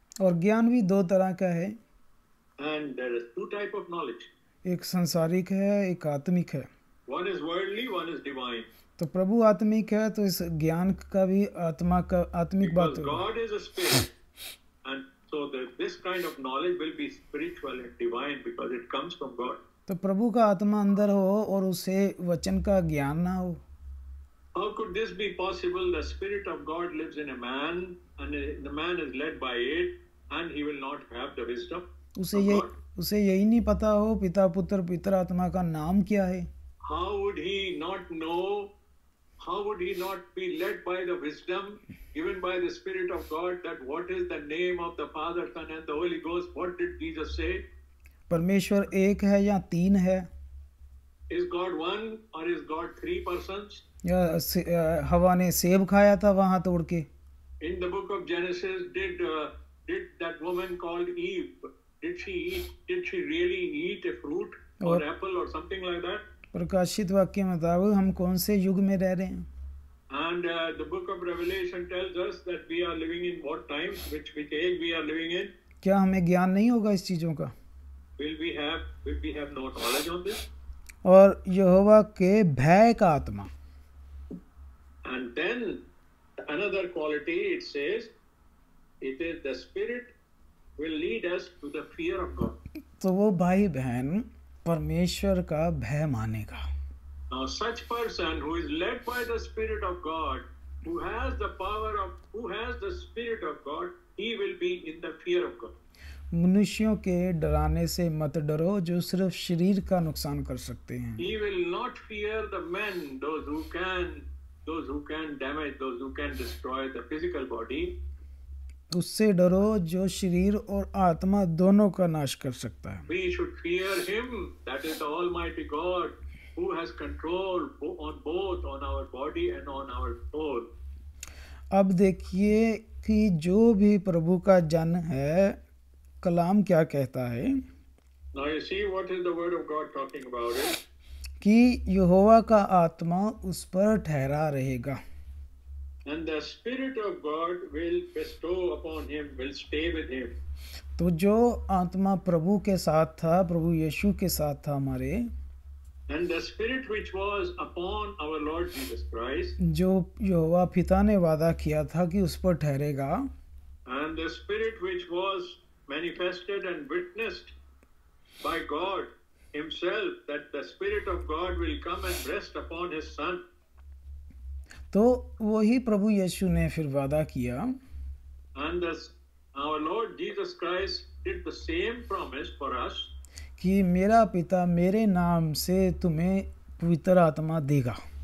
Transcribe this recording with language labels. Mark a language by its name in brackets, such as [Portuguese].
[Hindi] और ज्ञान भी दो तरह का है, [English] And there is two type of knowledge. [Hindi] एक संसारिक है, एक आत्मिक है। [English] One is worldly, one is divine. [Hindi] तो प्रभु आत्मिक है, तो इस ज्ञान का भी आत्मिक बात [English] Because [Hindi] होगी। [English] God is a spirit. And so this kind of knowledge will be spiritual and divine because it comes from God. [Hindi] तो प्रभु का आत्मा अंदर हो और उसे वचन का ज्ञान ना हो। [English] How could this be possible? The Spirit of God lives in a man and the man is led by it and he will not have the wisdom of God. [Hindi] उसे यही नहीं पता हो पिता पुत्र पवित्र आत्मा का नाम क्या है। [English] How would he not know? How would he not be led by the wisdom given by the Spirit of God that what is the name of the Father, Son and the Holy Ghost? What did Jesus say? [Hindi] परमेश्वर एक है या तीन है, [English] Is God one or is God three persons? [Hindi] या हवा ने सेब खाया था वहां तोड़ के। [English] In the book of Genesis, did that woman called Eve, did she really eat a fruit or apple or something like that? [Hindi] प्रकाशित वाक्य में बताओ हम कौन से युग में रह रहे हैं। [English] And the book of Revelation tells us that we are living in what times, which age we are living in. [Hindi] क्या हमें ज्ञान नहीं होगा इस चीजों का? [English] Will we have no knowledge on this? [Hindi] और यहोवा के भय का आत्मा। [English] And then another quality it says, it is the Spirit will lead us to the fear of God. [Hindi] तो वो भाई बहन परमेश्वर का भय मानेगा। [English] Now such person who is led by the Spirit of God, who has the Spirit of God, he will be in the fear of God. [Hindi] मनुष्यों के डराने से मत डरो जो सिर्फ शरीर का नुकसान कर सकते हैं। [English] He will not fear the men, those who can damage, those who can destroy the physical body. [Hindi] उससे डरो जो शरीर और आत्मा दोनों का नाश कर सकता है। [English] We should fear him, that is the Almighty God, who has control on both on our body and on our soul. [Hindi] अब देखिए कि जो भी प्रभु का जन है, कलाम क्या कहता है। [English] Now you see what is the word of God talking about it. [Hindi] कि यहोवा का आत्मा उस पर ठहरा रहेगा। [English] And the Spirit of God will bestow upon him, will stay with him. [Hindi] तो जो आत्मा प्रभु के साथ था, प्रभु यीशु के साथ था हमारे, [English] And the Spirit which was upon our Lord Jesus Christ, [Hindi] जो यहोवा पिता ने वादा किया था कि उस पर ठहरेगा, [English] and the Spirit which was manifested and witnessed by God himself, that the Spirit of God will come and rest upon his Son. [Hindi] तो वही प्रभु यीशु ने फिर वादा किया। [English] And our Lord Jesus Christ did the same promise for us. [Hindi] कि मेरा पिता मेरे नाम से तुम्हें पवित्र आत्मा देगा।